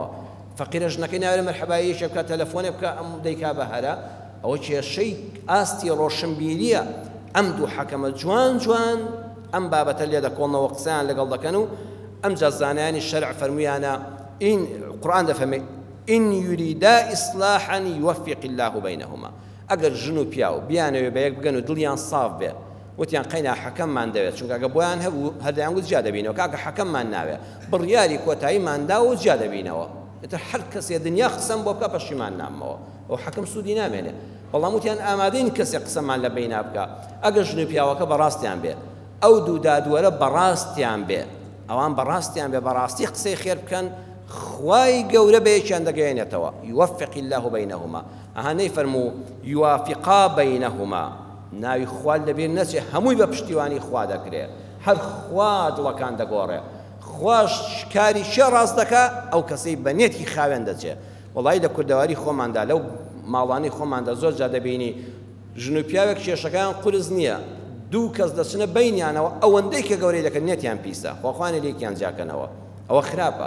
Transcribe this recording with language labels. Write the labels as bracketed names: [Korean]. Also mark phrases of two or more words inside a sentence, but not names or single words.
[Central Kurdish] فەقیرە ژنەکەی ناوێت مەرحەباییەکە بکە، تەلەفۆنێ بکە، ئەم دەیکا بە هەرە، ئەوە کێشەی ئاستی ڕۆشنبیریە. ئەم دوو حەکەمە جوان ئەم بابەتە لێ دەکۆڵنەوە قسەیان لەگەڵ دەکەن و ئەم جازانیانی شەرع فەرموویانە ئین قورئان دەفەرمێ [Arabic] إن يريدا إصلاحا يوفق الله بينهما. [Central Kurdish] ئەگەر ژن و پیاو بیانەوێ بە یەک بگەن و دڵیان ساف بێ، وتیان قەینا حەکەممان دەوێت، چونکە ئەگە بۆیان هەبوو هەردەیان گوت جیا دەبینەوە، کاکە حەکەممان ناوێ، بڕیاری کۆتاییماندا و جیا دەبینەوە. ئێتر هەر کەسێ دنیا قسەم بۆ بکە پەشیمان نامەوە، ئەو حەکەم سوودی نامێنێ. بەڵام وتیان ئامادەین کەسێک قسەمان لە بەینا بکە، ئەگەر ژن و پیاوەکە بەڕاستیان بێ، ئەو دوو دادوەرە بەڕاستیان بێ، ئەوان بەڕاستیان بێ، بەڕاستی قسەی خێر بکەن، خوای گەورە بەیەکیان دەگەێنێتەوە. [Arabic] يوفق الله بينهما، [Central Kurdish] ئەهانەی فەرموو [Arabic] يوافقا بينهما، [Central Kurdish] ناوی خوا لەبیر نەچێ، هەمووی بە پشتیوانی خوا دەکرێ، هەر خوا دڵەکان دەگۆڕێ، خوش کاری شێ ڕاست دەکا، ئەو کەسەی بەنێتی خاوێن دەچێ. وەڵی لە کوردەواری خۆماندا لەو ماڵانی خۆماندا زۆر جا دەبینی ژن و پیاوێک کێشەکان قورس نییە، دوو کەس دەچنە بینیانەوە، ئەوەندەی کە گەورەی دەکەن نێتیان پیسە، خۆخوانە لێکیان جاکەنەوە، ئەوە خراپە.